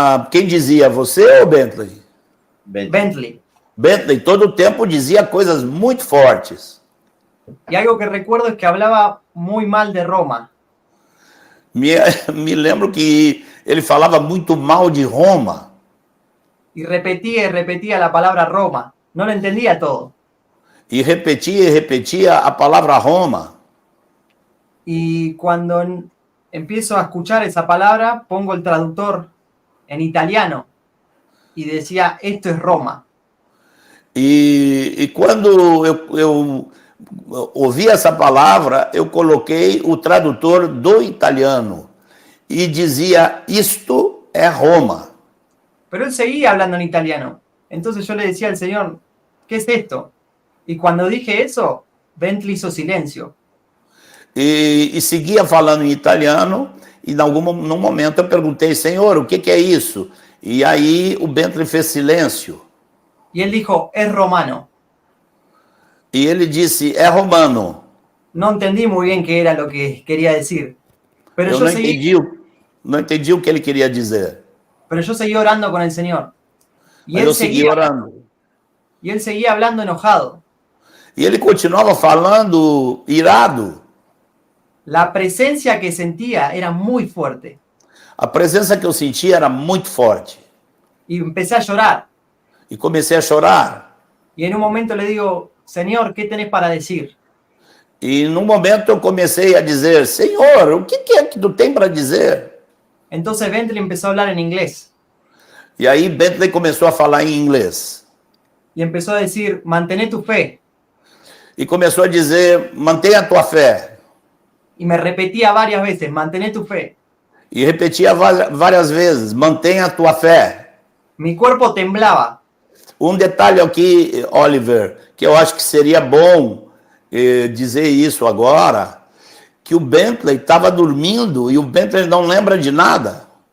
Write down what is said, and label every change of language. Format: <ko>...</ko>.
<pt>Quem dizia, você ou Bentley? Bentley. Bentley todo o tempo dizia coisas muito fortes.</pt> <es>Y algo que recuerdo es que hablaba muy mal de Roma.</es> <pt>Me lembro que ele falava muito mal de Roma.</pt> <es>Y repetía la palabra Roma. No lo entendía todo.</es> <pt>E repetia a palavra Roma.</pt> <es>Y cuando empiezo a escuchar esa palabra, pongo el traductor en italiano y decía, esto es Roma.</es> <pt>E quando eu ouvi essa palavra, eu coloquei o tradutor do italiano e dizia, isto é Roma.</pt> <es>Pero él seguía hablando en italiano. Entonces yo le decía al Señor, ¿qué es esto? Y cuando dije eso, Bentley hizo silencio.</es> <pt>E seguia falando em italiano, e num momento eu perguntei, Senhor, o que é isso? E aí o Bentley fez silêncio.</pt> <es>Y él dijo, es romano.</es> <pt>E ele disse, é romano.</pt> <es>No entendí muy bien qué era lo que quería decir. Pero</es> <pt>Eu</pt> <es>yo</es> <pt>não entendi o que ele quería dizer.</pt> <es>Pero yo seguí orando con el Señor. Y</es> <pt>Mas eu segui orando.</pt> <es>Y él seguía hablando enojado.</es> <pt>E ele continuava falando irado.</pt> <es>La presencia que sentía era muy fuerte.</es> <pt>A presença que eu sentia era muito forte.</pt> <es>Y empecé a llorar.</es> <pt>E comecei a chorar.</pt> <es>Y en un momento le digo, Señor, ¿qué tenés para decir?</es> <pt>E num momento eu comecei a dizer, Senhor, o que é que tu tem para dizer?</pt> <es>Entonces Bentley empezó a hablar en inglés.</es> <pt>E aí Bentley começou a falar em inglês.</pt> <es>Y empezó a decir, mantén tu fe.</es> <pt>E começou a dizer, mantenha a tua fé.</pt> <es>Y me repetía varias veces, mantén tu fe.</es> <pt>E repetia várias vezes, mantenha a tua fé.</pt> <es>Mi cuerpo temblaba.</es> <pt>Um detalhe aqui, Oliver, que eu acho que seria bom dizer isso agora, que o Bentley estava dormindo e o Bentley não lembra de nada.</pt>